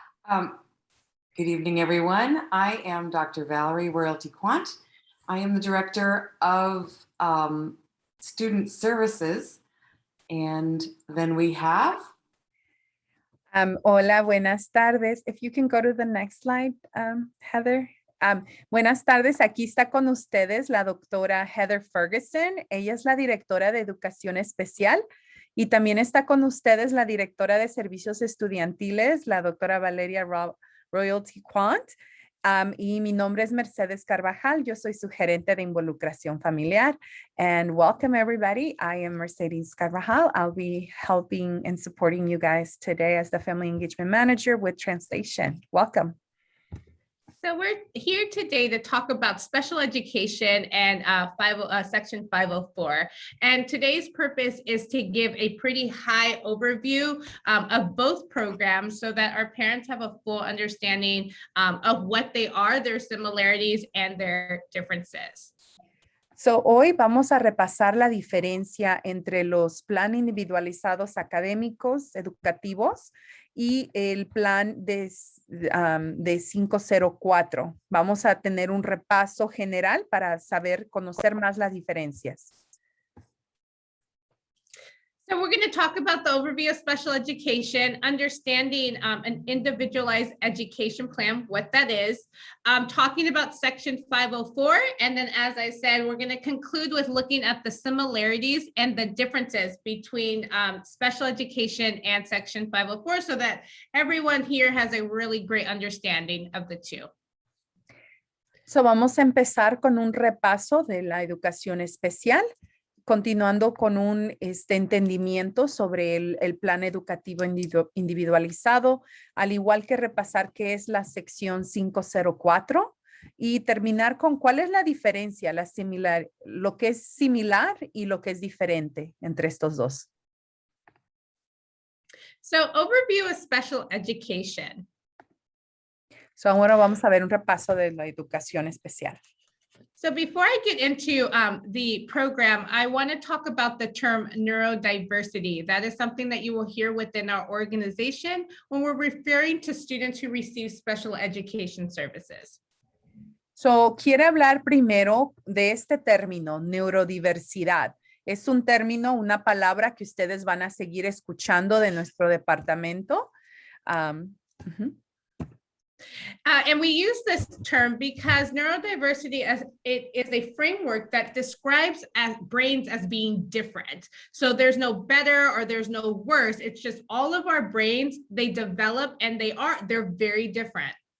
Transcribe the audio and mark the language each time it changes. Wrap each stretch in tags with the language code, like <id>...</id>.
<en>Good evening, everyone. I am Dr. Valerie Royalty Quant. I am the Director of Student Services. And then we have...</en> <es>Hola, buenas tardes.</es> <en>If you can go to the next slide, Heather.</en> <es>Buenas tardes, aquí está con ustedes la doctora Heather Ferguson. Ella es la directora de Educación Especial y también está con ustedes la directora de Servicios Estudiantiles, la doctora Valeria Royalty Quant. Y mi nombre es Mercedes Carvajal. Yo soy su gerente de involucración familiar.</es> <en>And welcome everybody. I am Mercedes Carvajal. I'll be helping and supporting you guys today as the Family Engagement Manager with translation. Welcome. So we're here today to talk about special education and Section 504. And today's purpose is to give a pretty high overview of both programs so that our parents have a full understanding of what they are, their similarities, and their differences.</en> <es>So, hoy vamos a repasar la diferencia entre los planes individualizados académicos educativos y el plan de 504. Vamos a tener un repaso general para conocer más las diferencias.</es> <en>So we're going to talk about the overview of special education, understanding an individualized education plan, what that is, talking about Section 504, and then, as I said, we're going to conclude with looking at the similarities and the differences between special education and Section 504 so that everyone here has a really great understanding of the two.</en> <es>So vamos a empezar con un repaso de la educación especial, continuando con un entendimiento sobre el plan educativo individualizado, al igual que repasar qué es la sección 504 y terminar con cuál es la diferencia, lo que es similar y lo que es diferente entre estos dos.</es> <en>So overview of special education.</en> <es>So ahora vamos a ver un repaso de la educación especial.</es> <en>So before I get into the program, I want to talk about the term neurodiversity. That is something that you will hear within our organization when we're referring to students who receive special education services.</en> <es>So, quiere hablar primero de este término, neurodiversidad. Es un término, una palabra que ustedes van a seguir escuchando de nuestro departamento.</es> <en>And we use this term because neurodiversity it is a framework that describes brains as being different. So there's no better or there's no worse. It's just all of our brains, they develop and they're very different.</en>